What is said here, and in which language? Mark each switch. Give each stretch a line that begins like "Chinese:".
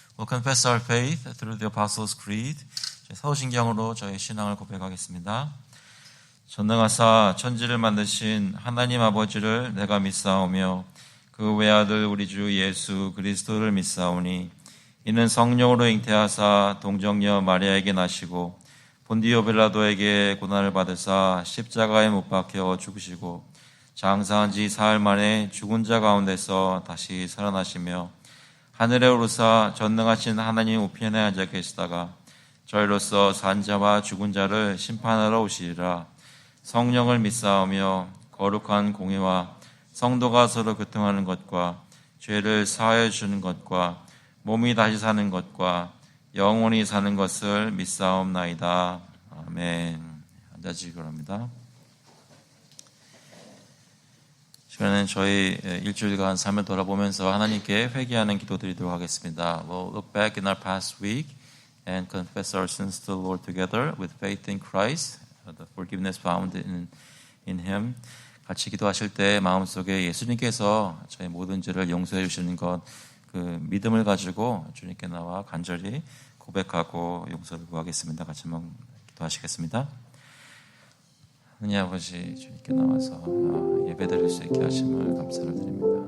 English: Confess our faith through the Apostles' Creed.
Korean: 사도신경으로 저의 신앙을 고백하겠습니다. 전능하사 천지를 만드신 하나님 아버지를 내가 믿사오며 그 외아들 우리 주 예수 그리스도를 믿사오니 이는 성령으로 잉태하사 동정녀 마리아에게 나시고 본디오 빌라도에게 고난을 받으사 십자가에 못 박혀 죽으시고 장사한 지 사흘 만에 죽은 자 가운데서 다시 살아나시며 하늘에 오르사 전능하신 하나님 우편에 앉아 계시다가 저희로서 산 자와 죽은 자를 심판하러 오시리라. 성령을 믿사오며 거룩한 공의와 성도가 서로 교통하는 것과 죄를 사하여 주는 것과 몸이 다시 사는 것과 영원히 사는 것을 믿사옵나이다. 아멘. 앉아주시기 바랍니다. 저는 저희 일주일간 삶을 돌아보면서 하나님께 회개하는 기도 드리도록 하겠습니다.
English: We'll look back in our past week and confess our sins to the Lord together with faith in Christ, the forgiveness found in Him.
Korean: 같이 기도하실 때 마음속에 예수님께서 저희 모든 죄를 용서해 주시는 것, 그 믿음을 가지고 주님께 나와 간절히 고백하고 용서를 구하겠습니다. 같이 한번 기도하시겠습니다. 하나님 아버지 주님께 나와서 예배드릴 수 있게 하심을 감사를 드립니다.